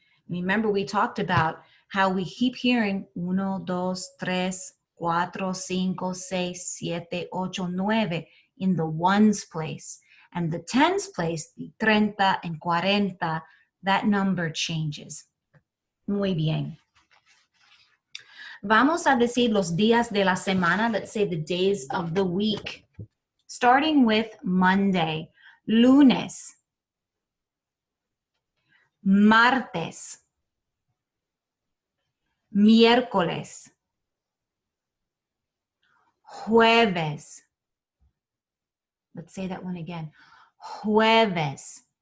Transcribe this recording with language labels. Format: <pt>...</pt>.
<en>Remember, we talked about how we keep hearing 1, 2, 3, 4, 5, 6, 7, 8, 9 in the ones place. And the tens place, the 30 and 40, that number changes.</en> <es>Muy bien. Vamos a decir los días de la semana.</es> <en>Let's say the days of the week. Starting with Monday,</en> <es>lunes, martes, miércoles, jueves.</es> <en>Let's say that one again. Jueves.</en>